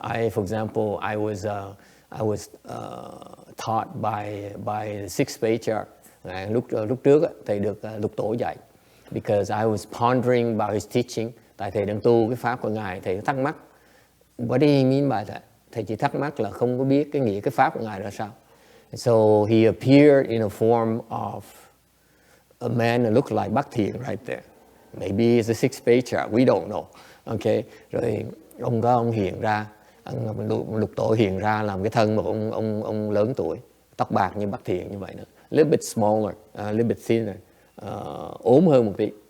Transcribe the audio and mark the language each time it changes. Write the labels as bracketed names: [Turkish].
[English] For example, I was taught by the sixth patriarch. [Vietnamese] Lúc trước thầy được Lục Tổ dạy, [English] because I was pondering about his teaching. [Vietnamese] Tại thầy đang tu cái pháp của ngài, thầy thắc mắc, [English] what do he mean by that? [Vietnamese] Thầy chỉ thắc mắc là không có biết cái nghĩa cái pháp của ngài ra sao. [English] So he appeared in a form of a man who looked like Bhakti right there. Maybe he's the sixth patriarch, we don't know. [Vietnamese] Okay, rồi ông hiện ra, Lục Tổ hiện ra làm cái thân một ông lớn tuổi, tóc bạc như Bhakti như vậy nữa, [English] a little bit smaller, a little bit thinner, [Vietnamese] ốm hơn một tí.